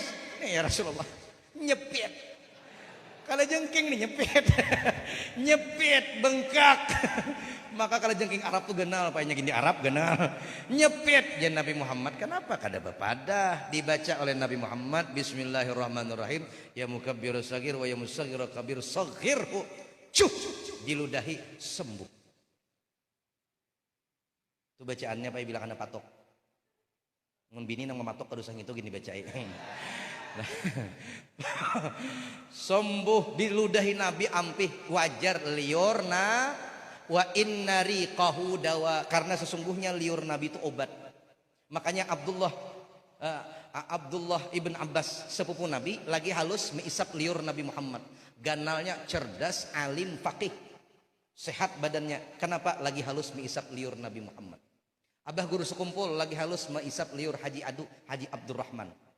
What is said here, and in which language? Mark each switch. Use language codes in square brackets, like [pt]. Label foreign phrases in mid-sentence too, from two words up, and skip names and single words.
[bjn] Nih ya Rasulullah, nyepit. Kalau jengking nih nyepit. Nyepit, bengkak. Maka kalau jengking Arab tuh genal, payahnya gini Arab genal. Nyepit ya Nabi Muhammad. Kenapa kada bepadah? Dibaca oleh Nabi Muhammad, bismillahirrahmanirrahim. [ar] Ya mukabbiru sagir wa ya musaghiru kabir saghirhu. [bjn] Cuh, diludahi sembuh. Itu bacaannya Pak bilang anda patok. Ngun bini nang mematok kadusang itu gini bacain. Sembuh diludahi Nabi ampih wajar liurna [ar] wa inna riqahu dawa, [bjn] karena sesungguhnya liur Nabi itu obat. Makanya Abdullah ibn Abbas sepupu Nabi lagi halus meisap liur Nabi Muhammad. Ganalnya cerdas, alim, faqih, sehat badannya. Kenapa lagi halus meisap liur Nabi Muhammad? Abah guru sekumpul lagi halus meisap liur Haji Abdurrahman.